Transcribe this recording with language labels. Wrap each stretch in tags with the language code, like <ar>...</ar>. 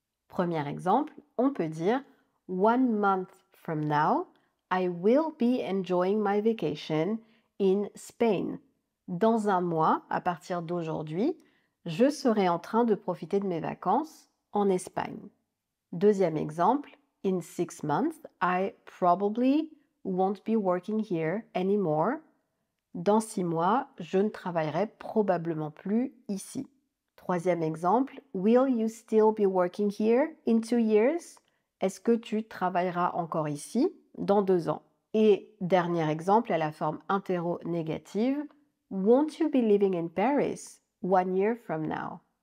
<fr>Premier exemple, on peut dire</fr> <en>one month from now, I will be enjoying my vacation in Spain.</en> <fr>Dans un mois, à partir d'aujourd'hui, je serai en train de profiter de mes vacances en Espagne. Deuxième exemple,</fr> <en>in 6 months, I probably won't be working here anymore.</en> <fr>Dans 6 mois, je ne travaillerai probablement plus ici. Troisième exemple,</fr> <en>will you still be working here in 2 years?</en> <fr>Est-ce que tu travailleras encore ici dans 2 ans? Et dernier exemple à la forme interrogative,</fr> <en>Won't you be living in Paris 1 year from now?</en>